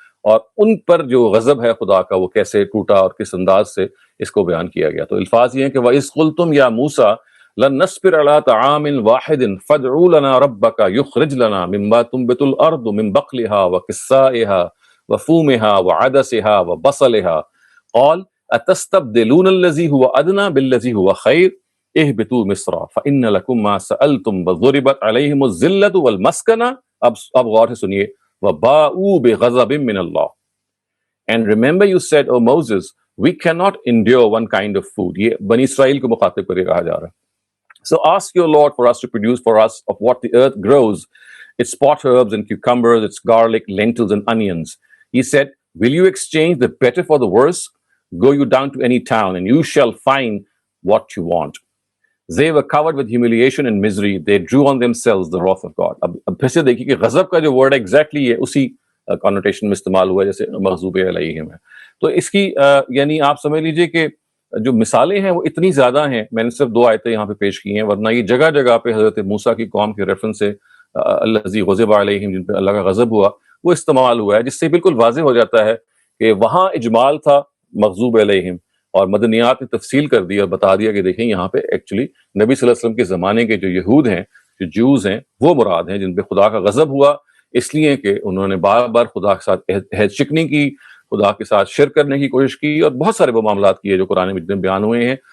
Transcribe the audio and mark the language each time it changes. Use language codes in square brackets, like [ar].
[ur] اور ان پر جو غضب ہے خدا کا وہ کیسے ٹوٹا اور کس انداز سے اس کو بیان کیا گیا. تو الفاظ یہ ہیں کہ [ar] وَإِذْ قُلْتُمْ يَا مُوسَىٰ لَن نَّصْبِرَ عَلَىٰ طَعَامٍ وَاحِدٍ فَادْعُ لَنَا رَبَّكَ يُخْرِجْ لَنَا مِمَّا تُنبِتُ الْأَرْضُ مِن بَقْلِهَا وَقِثَّائِهَا وَفُومِهَا وَعَدَسِهَا وَبَصَلِهَا قَالَ أَتَسْتَبْدِلُونَ الَّذِي هُوَ أَدْنَىٰ بِالَّذِي هُوَ خَيْرٌ اهبطوا مصر فإن لكم ما سألتم وضربت عليهم الذلة والمسكنة. [ur] اب غور سے سنیے. [ar] وباءوا بغضب من اللہ. [en] And remember you said, O Moses, we cannot endure one kind of food. [ur] یہ بنی اسرائیل کو مخاطب کر کے کہا جا رہا ہے. [en] So ask your Lord for us to produce for us of what the earth grows, its pot herbs and cucumbers, its garlic, lentils and onions. He said, will you exchange the better for the worse? Go you down to any town and you shall find what you want. They were covered with humiliation and misery. They drew on themselves the wrath of God. [ur] اب پھر سے دیکھیے کہ غضب کا جو word exactly یہ اسی کانوٹیشن میں استعمال ہوا ہے جیسے مغضوب علیہم ہے. تو اس کی یعنی آپ سمجھ لیجئے کہ جو مثالیں ہیں وہ اتنی زیادہ ہیں. میں نے صرف 2 آیتیں یہاں پہ پیش کی ہیں، ورنہ یہ جگہ جگہ پہ حضرت موسیٰ کی قوم کے ریفرنس سے الذی غضب علیہم، جن پہ اللہ کا غضب ہوا، وہ استعمال ہوا ہے، جس سے بالکل واضح ہو جاتا ہے کہ وہاں اجمال تھا مغضوب علیہم، اور مدنیات نے تفصیل کر دی اور بتا دیا کہ دیکھیں یہاں پہ ایکچولی نبی صلی اللہ علیہ وسلم کے زمانے کے جو یہود ہیں، جو جوز ہیں، وہ مراد ہیں جن پہ خدا کا غضب ہوا، اس لیے کہ انہوں نے بار بار خدا کے ساتھ عہد شکنی کی، خدا کے ساتھ شرک کرنے کی کوشش کی، اور بہت سارے وہ معاملات کیے جو قرآن مجید میں بیان ہوئے ہیں.